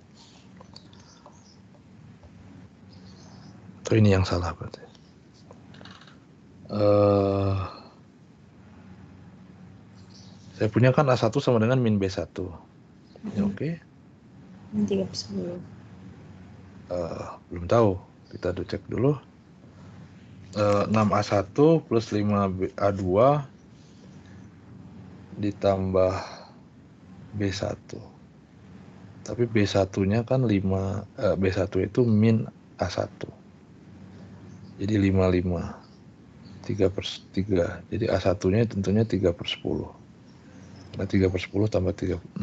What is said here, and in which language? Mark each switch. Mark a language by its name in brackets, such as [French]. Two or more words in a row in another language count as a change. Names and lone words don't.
[Indonesian] Atau ini yang salah berarti. Saya punya kan A1 sama dengan min B1. Ini oke? Min 3/10. Belum tahu. Kita cek dulu. 6A1 plus 5A2 ditambah B1. Tapi B1-nya kan B1 itu min A1. Jadi 55. 3/3. Jadi A1-nya tentunya 3/10. Nah, 3/10 tambah 3.